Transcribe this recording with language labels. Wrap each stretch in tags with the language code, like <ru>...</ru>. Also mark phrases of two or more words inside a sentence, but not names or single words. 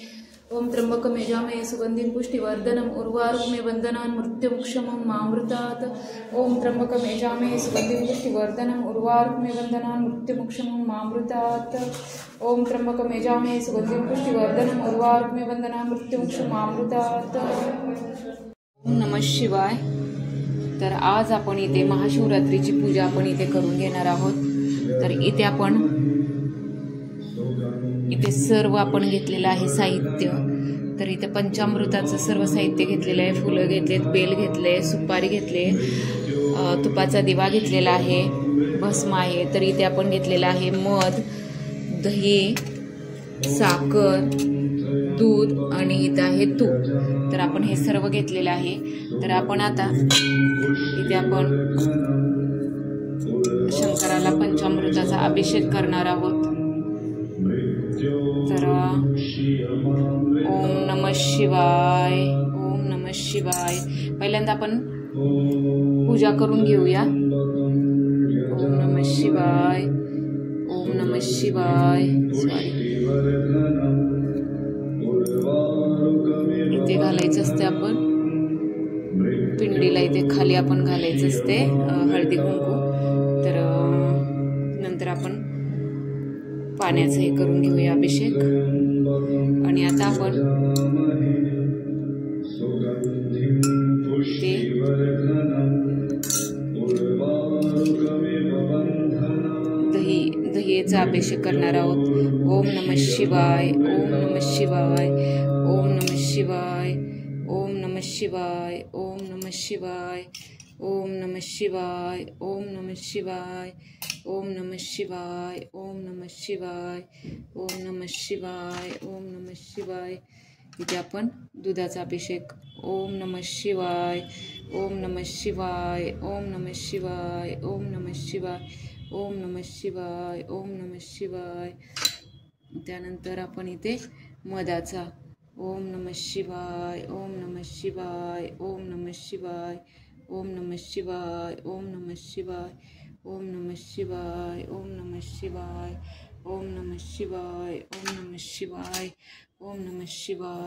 <sa>ओम त्र्यंबकं यजामहे सुगंधिं पुष्टिवर्धनम् उर्वारुकमेव बन्धनान् मृत्युमुक्षमं मामृतात्। ओम त्र्यंबकं यजामहे सुगंधिं पुष्टिवर्धनम् उर्वारुकमेव बन्धनान् मृत्युमुक्षमं मामृतात्। ओम त्र्यंबकं यजामहे सुगंधिं पुष्टिवर्धनम् उर्वारुकमेव बन्धनान् मृत्युमुक्षमं मामृतात्। ओम नमः शिवाय।</sa> <mr>तर आज आपण इथे महाशिवरात्रीची पूजा आपण इथे करून घेणार आहोत। तर इथे सर्व आपण घेतलेलं आहे साहित्य। तर इथे पंचामृताचं सर्व साहित्य घेतलेलं आहे। फुलं घेतलेत, बेल घेतले, सुपारी घेतले, तुपाचा दिवा घेतलेला आहे, भस्म आहे। तर इथे आपण घेतलेलं आहे मध, दही, साखर, दूध आणि इथे आहे तूप। तर आपण हे सर्व घेतलेलं आहे। तर आपण आता इथे आपण शंकराला पंचामृताचा अभिषेक करणार आहोत।</mr> <sa>तर ओम नमः शिवाय ओम नमः शिवाय।</sa> <mr>पहिल्यांदा आपण पूजा करून घेऊया।</mr> <sa>ओम नमः शिवाय ओम नमः शिवाय।</sa> <mr>इथे घालायचं असते आपण पिंडीला, इथे खाली आपण घालायचं असते हळदी कुंकू। तर नंतर आपण पाण्याचं हे करून घेऊया अभिषेक। आणि आता आपण ते दहीचा अभिषेक करणार आहोत।</mr> <sa>ओम नमः शिवाय ओम नमः शिवाय ओम नमः शिवाय ओम नमः शिवाय ओम नमः शिवाय ओम नमः शिवाय ओम नमः शिवाय ओम नमः शिवाय ओम नमः शिवाय ओम नमः शिवाय ओम नमः शिवाय।</sa> <mr>इथे आपण दुधाचा अभिषेक।</mr> <sa>ओम नमः शिवाय ओम नमः शिवाय ओम नमः शिवाय ओम नमः शिवाय ओम नमः शिवाय ओम नमः शिवाय।</sa> <mr>त्यानंतर आपण इथे मधाचा।</mr> <sa>ओम नमः शिवाय ओम नमः शिवाय ओम नमः शिवाय ओम नमः शिवाय ओम नमः शिवाय ओम नमः शिवाय ओम नमः शिवाय ओम नमः शिवाय ओम नमः शिवाय ओम नमः शिवाय।</sa>